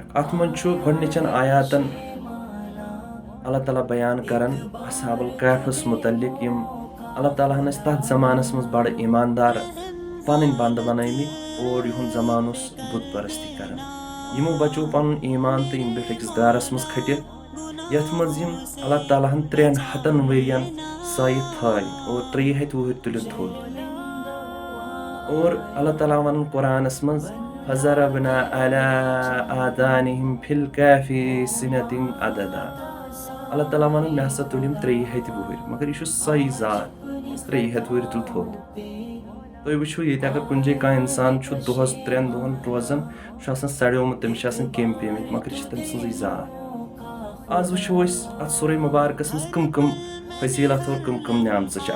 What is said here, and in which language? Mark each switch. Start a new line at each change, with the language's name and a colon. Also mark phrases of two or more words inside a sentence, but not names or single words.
Kashmiri: اتھ منٛز چھُ گۄڈنِچن آیاتن اللہ تعالیٰ بیان کران اصحاب الکہفس متعلق یِم اللہ تعالیٰ ہن ٲسۍ تتھ زمانس منٛز بڑٕ ایماندار پنٕنۍ بنٛدٕ بنٲومٕتۍ اور یِہُنٛد زمانہٕ اوس بُت پرستی کران. یِمو بچو پنُن ایمان تہٕ یِم بیٖٹھۍ أکِس غارس منٛز کھٔٹِتھ یتھ منٛز یِم اللہ تعالیٰ ہن 300 ؤرین سایہِ تھٲے اور 300 وُہٕرۍ تُلِتھ تھوٚد. اور اللہ تعالیٰ ونان قرآنس منٛز
Arabic: فَضَرَبْنَا عَلَىٰ آذَانِهِمْ فِي الْكَهْفِ سِنَةٍ عَدَدًا.
Kashmiri: اللہ تعالیٰ ونان مےٚ ہسا تُلِم 300 وُہٕرۍ مگر یہِ چھُ سۄے ذات 300 وُہٕرۍ تُل تھوٚد. تُہۍ وٕچھِو ییٚتہِ اگر کُنہِ جایہِ کانٛہہ انسان چھُ دۄہس 3 دۄہن روزان چھُ آسان سڑیومُت تٔمِس چھِ آسان کیٚمۍ پیٚمٕتۍ مگر یہِ چھِ تٔمۍ سٕنٛزٕے ذات. آز وٕچھو أسۍ اتھ سورہ مبارکس منٛز کم فضیلت اور کم نعمژٕ چھِ.